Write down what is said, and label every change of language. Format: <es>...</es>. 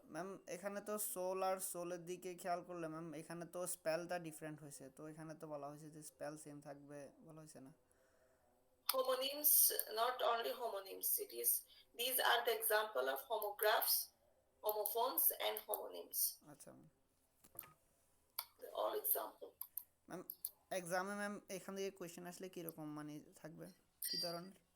<bn>Ma'am এখানে তো soul আর সোলের দিকে খেয়াল করলে ম্যাম এখানে তো স্পেলটা ডিফারেন্ট হয়েছে, তো এখানে তো বলা হয়েছে যে স্পেল সেম থাকবে, বলা হয়েছে না?</bn> <en>Homonyms, not only homonyms, it is these are the example of homographs, homophones, and homonyms.</en> <bn>আচ্ছা ম্যাম।</bn> <en>All example.</en> <bn>ম্যাম এক্সামে ম্যাম এখান থেকে কোয়েশ্চেন আসলে কীরকম মানে থাকবে, কী ধরনের?</bn>